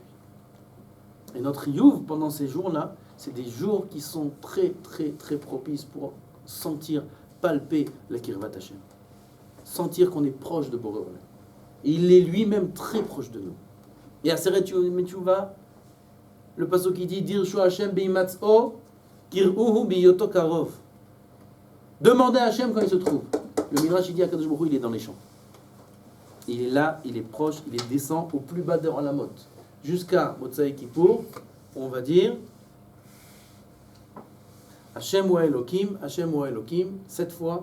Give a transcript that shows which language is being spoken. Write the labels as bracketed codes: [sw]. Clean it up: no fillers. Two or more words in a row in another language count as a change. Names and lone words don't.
[fr] Et notre youv, pendant ces jours-là, c'est des jours qui sont très, très, très propices pour sentir, palper la [he] קרבת השם. [fr] Sentir qu'on est proche de [he] בורא עולם. [fr] Il est lui-même très proche de nous. Et à Seret Yom Teshuvah, le passage qui dit [he] דרשו השם בהימצאו, קראוהו בהיותו קרוב. [fr] Demandez à Hachem quand il se trouve. Le Midrash il dit à [he] קדוש ברוך הוא, [fr] il est dans les champs. Il est là, il est proche, il descend au plus bas de la motte. Jusqu'à Motsai Kippour, on va dire [he] השם הוא אלוקים, [fr] 7 fois.